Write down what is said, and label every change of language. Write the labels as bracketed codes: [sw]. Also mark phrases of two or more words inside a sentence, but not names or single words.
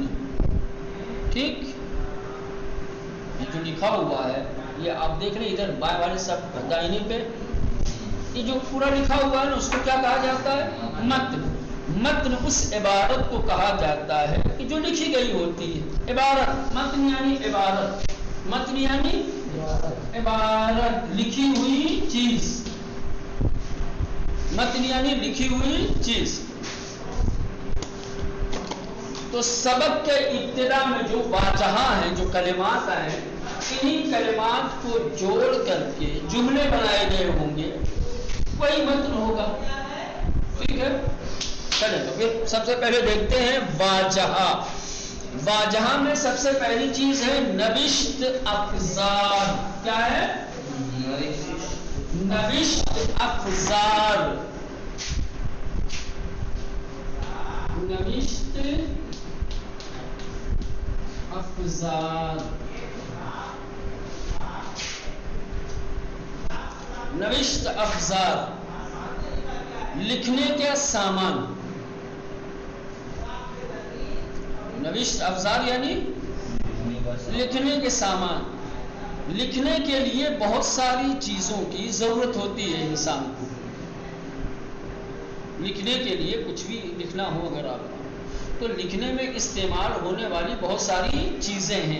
[ur] ٹھیک. یہ جو لکھا ہوا ہے، یہ آپ دیکھ رہے ہیں ادھر بائیں والے سب دائنے پہ، یہ جو پورا لکھا ہوا ہے نا، اس کو کیا کہا جاتا ہے؟ متن. متن اس عبارت کو کہا جاتا ہے کہ جو لکھی گئی ہوتی ہے. عبارت. متن یعنی عبارت. متن یعنی عبارت، لکھی ہوئی چیز. متن یعنی لکھی ہوئی چیز. تو سبق کے ابتدا میں جو واجہہ ہیں، جو کلمات ہیں، انہی کلمات کو جوڑ کر کے جملے بنائے گئے ہوں گے، وہی متن ہوگا. ٹھیک ہے. چلیں تو پھر سب سے پہلے دیکھتے ہیں واجہہ. واجہہ میں سب سے پہلی چیز ہے [fa] نوشت افزار. [ur] کیا ہے؟ [fa] نوشت افزار. نوشت افزار. نوشت افزار [ur] لکھنے کے سامان. [fa] نوشت افزار [ur] یعنی لکھنے کے سامان. لکھنے کے لیے بہت ساری چیزوں کی ضرورت ہوتی ہے انسان کو. لکھنے کے لیے کچھ بھی لکھنا ہو اگر آپ کو، تو لکھنے میں استعمال ہونے والی بہت ساری چیزیں ہیں.